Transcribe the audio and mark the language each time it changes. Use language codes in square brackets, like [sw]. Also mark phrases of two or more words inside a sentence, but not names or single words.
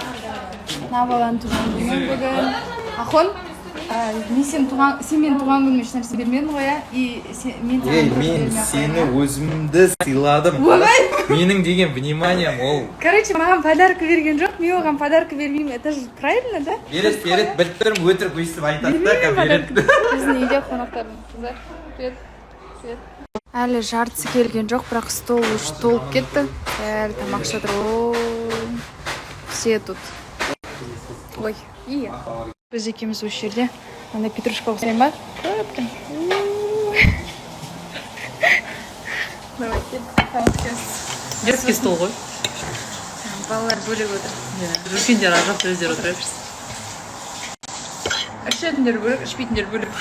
[kk] Мына баланың туған күні бүгін. Ахон, сен мен туған күніме ешнәрсе бермедің ғой, иә? Мен сені өзімді сыйладым. Менің деген вниманием ол. Короче, маған подарка берген жоқ, мен оған подарка бермеймін. [ru] Это же правильно, да? [kk] Берет, біліп тұрмын, өтірік өйстіп айтады да, берет. Біздің үйде қонақтарым. [ru] Привет. [kk] Әлі жартысы келген жоқ, бірақ стол уже толып кетті. Әлі тамақ жатыр. [ru] Все тут. [kk] Ой, и біз екеуміз осы жерде. Анда петрушка қосайын ба? Көпкен. Давайте. [ru] Детский стол ғой. [kk] Балалар бөлек отыр. Үлкендер ар жақта өздері отыра берсін. Ішетіндер бөлек, ішпейтіндер бөлек.